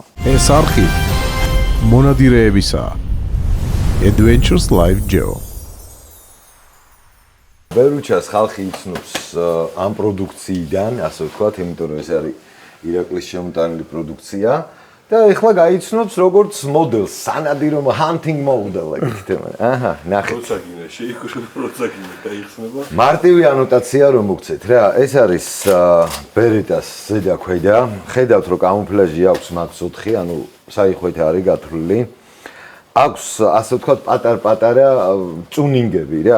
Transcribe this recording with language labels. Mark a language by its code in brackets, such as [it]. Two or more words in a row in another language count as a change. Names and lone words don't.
[ka] ეს არხი მონადირეებისაა. Adventures Live Geo. ბერუჩას ხალხი იცნობს ამ პროდუქციიდან, ასე ვთქვათ, იმიტომ რომ ეს არის ირაკლის შემოტანილი პროდუქცია და ეხლა გაიცნობს როგორც მოდელს, სანადირო [en] hunting model [ka] ეგეთება. აჰა, ნახეთ. როცაგინე, როცაგინე გაიხსნება. მარტივი ანოტაცია რომ მოგცეთ რა, ეს არის ბერეტას ზედა ქვედა. ხედავთ რომ კამუფლაჟი აქვს max 4, ანუ საიხვეთე არის გათვლილი. აქვს ასე ვთქვათ პატარ-პატარა ტუნინგები რა.